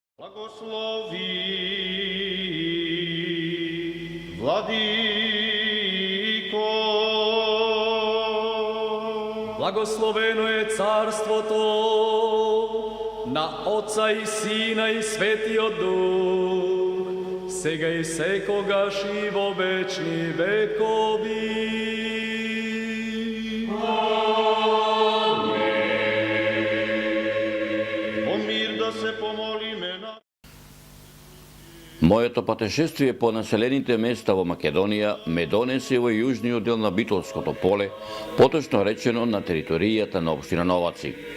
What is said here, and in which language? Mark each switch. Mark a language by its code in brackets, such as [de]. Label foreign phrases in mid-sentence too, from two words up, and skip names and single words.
[mk] Благослови, Владико. Благословено е царство то на Оца и Сина и Светијог Дух, сега и секогаш и во вечни векови. О мир да се помолиме на... Моето патешествие по населените места во Македонија ме донесе во јужниот дел на Битолското поле, поточно речено на територијата на општина Новаци.